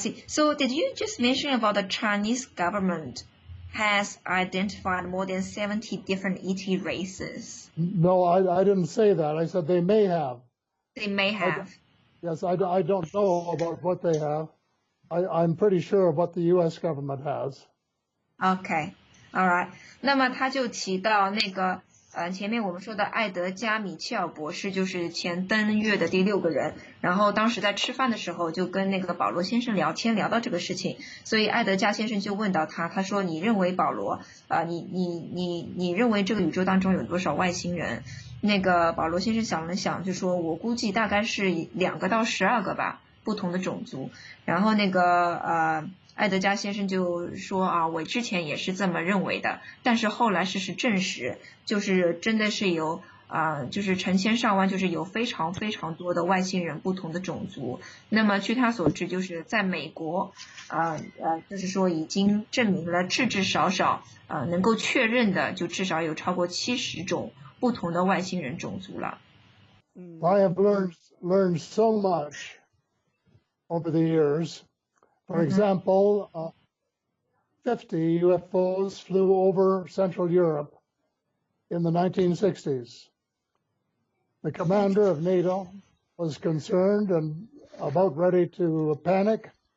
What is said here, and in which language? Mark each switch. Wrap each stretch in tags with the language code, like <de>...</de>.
<en>So did you just mention about the Chinese government has identified more than 70 different ET races? No, I didn't say that. I said they may have. They may have. Yes, I don't know about what they have. I'm pretty sure of what the U.S. government has. Okay, all right.</en> <zh>那么他就提到那个前面我们说的艾德加米切尔博士，就是前登月的第6个人。然后当时在吃饭的时候，就跟那个保罗先生聊天，聊到这个事情，所以艾德加先生就问到他，他说：“你认为保罗你认为这个宇宙当中有多少外星人？” 那个保罗先生想了想，就说：“我估计大概是2个到12个吧，不同的种族。” 然后那个艾德加先生就说我之前也是这么认为的，但是后来事实证实，就是真的是有就是成千上万，就是有非常非常多的外星人，不同的种族。那么据他所知，就是在美国就是说已经证明了至少能够确认的，就至少有超过70种不同的外星人种族了。</zh> <en>I have learned so much over the years. For example, 50 UFOs flew over Central Europe in the 1960s. The commander of NATO was concerned and about ready to panic.</en>